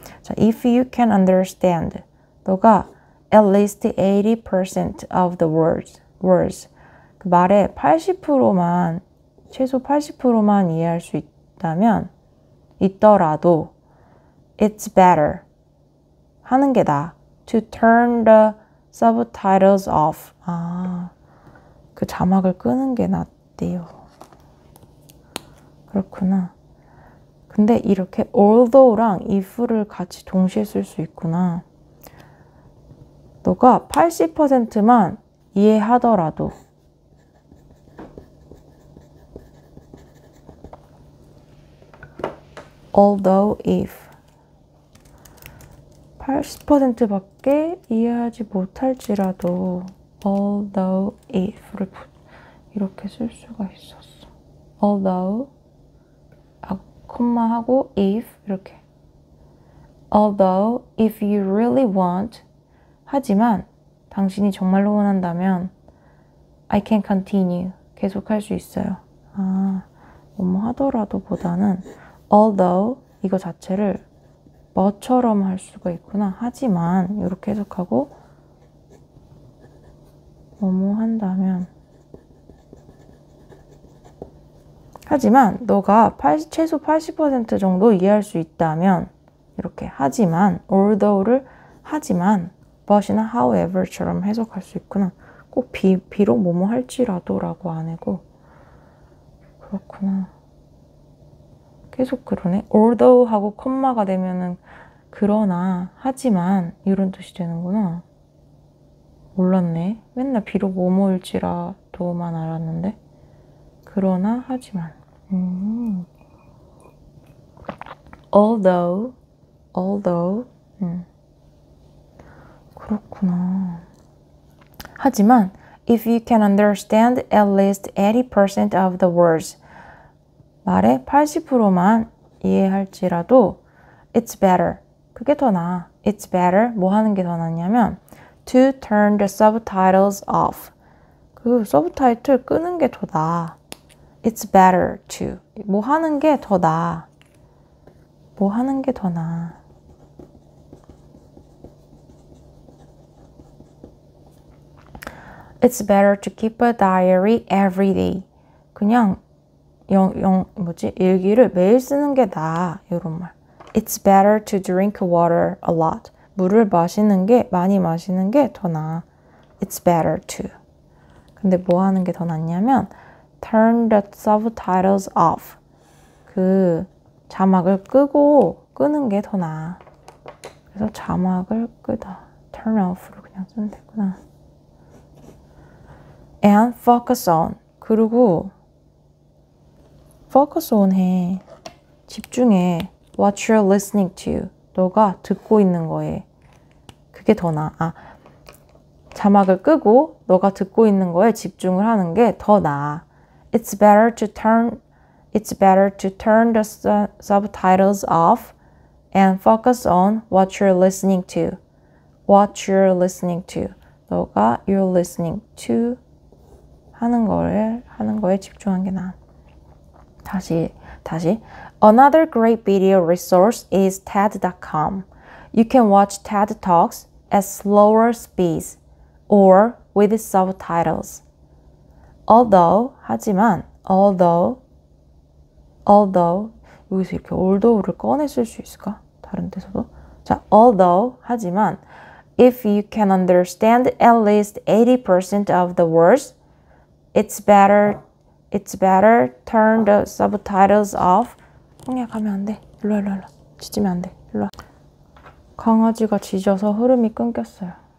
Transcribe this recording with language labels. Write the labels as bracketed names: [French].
[English] 자, if you can understand, [Korean] 너가 [English] at least 80% of the words, [Korean] 그 말의 80%만, 최소 80%만 이해할 수 있더라도, [English] it's better. [Korean] 하는 게 나아. [English] To turn the subtitles off. [Korean] 그 자막을 끄는 게 낫대요. 그렇구나. 근데 이렇게 although랑 if를 같이 동시에 쓸 수 있구나. 너가 80%만 이해하더라도 although if 80%밖에 이해하지 못할지라도 although if를 이렇게 쓸 수가 있었어. although 콤마하고 if 이렇게 [English] although if you really want [Korean] 하지만 당신이 정말로 원한다면 [English] I can continue [Korean] 계속할 수 있어요. 뭐뭐 하더라도 보다는 although 이거 자체를 뭐처럼 할 수가 있구나. 하지만 이렇게 해석하고 뭐뭐 한다면 하지만 너가 최소 80% 정도 이해할 수 있다면 이렇게 하지만 although를 하지만 but이나 however처럼 해석할 수 있구나. 꼭 비록 뭐뭐 할지라도 라고 안 하고 그렇구나. 계속 그러네. although 하고 콤마가 되면은 그러나 하지만 이런 뜻이 되는구나. 몰랐네. 맨날 비록 뭐뭐일지라도만 알았는데 그러나 하지만 although 그렇구나. 하지만 [English] if you can understand at least 80% of the words [Korean] 말의 80%만 이해할지라도 [English] it's better. [Korean] 그게 더 나아. [English] It's better. [Korean] 뭐 하는 게 더 낫냐면 [English] to turn the subtitles off. [Korean] 그 서브타이틀 끄는 게 더 나아. [English] It's better to. [Korean] 뭐 하는 게 더 나아. 뭐 하는 게 더 나아. [English] It's better to keep a diary every day. [Korean] 그냥 일기를 매일 쓰는 게 나아. 이런 말. [English] It's better to drink water a lot. [Korean] 물을 많이 마시는 게 더 나아. [English] It's better to. [Korean] 근데 뭐 하는 게 더 낫냐면 [English] turn the subtitles off. [Korean] 그 자막을 끄는 게 더 나아. 그래서 자막을 끄다. turn off를 그냥 쓰면 되구나. [English] And focus on. [Korean] 그리고 [English] focus on 해. [Korean] 집중해. [English] What you're listening to. [Korean] 너가 듣고 있는 거에. 그게 더 나아. 자막을 끄고 너가 듣고 있는 거에 집중을 하는 게 더 나아. [English] It's better to turn the subtitles off and focus on what you're listening to. What you're listening to. [Korean] 너가 [English] you're listening to [Korean] 하는 거에 집중하는 게 나아. [English] 다시. Another great video resource is TED.com. You can watch TED Talks at slower speeds or with subtitles. [Korean] 하지만 여기서 이렇게 although를 꺼내 쓸 수 있을까? 다른 데서도. 자, 하지만 [English] if you can understand at least 80% of the words, it's better turn the subtitles off. [Korean] 홍야 가면 안 돼. 일로 와. 짖으면 안 돼. 일로 와. 강아지가 짖어서 흐름이 끊겼어요.